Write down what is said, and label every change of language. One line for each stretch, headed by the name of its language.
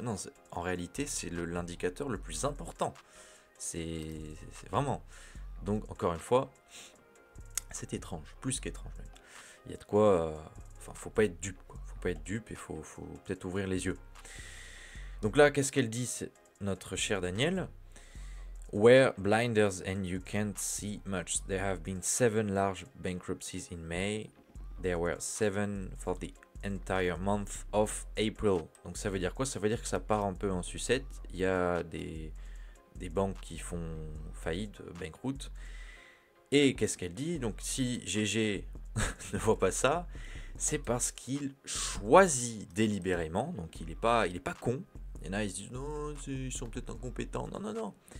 French: Non, en réalité, c'est l'indicateur le plus important. C'est vraiment. Donc, encore une fois, c'est étrange, plus qu'étrange même. Il y a de quoi. Faut pas être dupe, quoi. Faut pas être dupe et faut peut-être ouvrir les yeux. Donc là, qu'est-ce qu'elle dit, notre chère Danielle?
English: Wear blinders and you can't see much. There have been 7 large bankruptcies in May. There were 7 for the entire month of April.
French: Donc ça veut dire quoi? Ça veut dire que ça part un peu en sucette. Il y a des banques qui font faillite, banqueroute. Et qu'est-ce qu'elle dit? Donc si GG ne voit pas ça, c'est parce qu'il choisit délibérément. Donc il est pas con. Il y en a, ils se disent non, ils sont peut-être incompétents. Non, non, non.